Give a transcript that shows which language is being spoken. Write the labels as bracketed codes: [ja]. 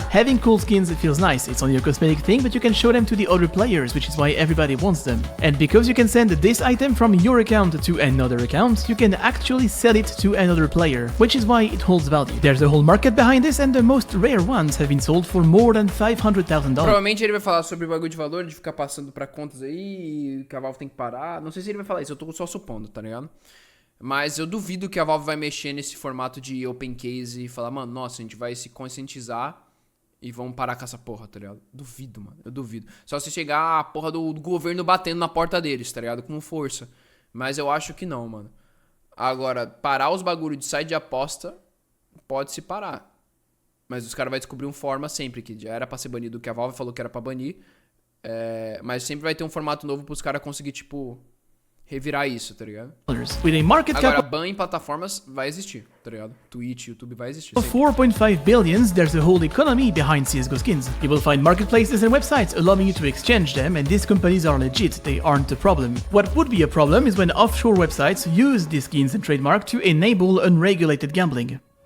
[en] Having cool skins, it feels nice, it's only a cosmetic thing, but you can show them to the other players, which is why everybody wants them. And because you can send this item from your account to another account, you can actually sell it to another player, which is why it holds value. There's a whole market behind this, and the most rare ones have been sold for more than $500,000. [pt] Provavelmente ele vai falar sobre o bagulho de valor, de ficar passando pra contas aí, e que a Valve tem que parar. Não sei se ele vai falar isso, eu tô só supondo, tá ligado? Mas eu duvido que a Valve vai mexer nesse formato de open case e falar, mano, nossa, a gente vai se conscientizar e vamos parar com essa porra, tá ligado? Duvido, mano, eu duvido. Só se chegar a porra do governo batendo na porta deles, tá ligado? Com força. Mas eu acho que não, mano. Agora, parar os bagulhos de site de aposta, pode se parar. Mas os caras vão descobrir uma forma sempre, que já era pra ser banido, que a Valve falou que era pra banir. Mas sempre vai ter um formato novo pros caras conseguir, tipo, revirar isso, tá ligado? Agora, ban em plataformas vai existir, tá ligado? Twitch, YouTube vai existir. [en] 4.5 billions, there's a whole economy behind CSGO skins. You will find marketplaces and websites allowing you to exchange them, and these companies are legit, they aren't a problem. What would be a problem is when offshore websites use these skins and trademark to enable unregulated gambling.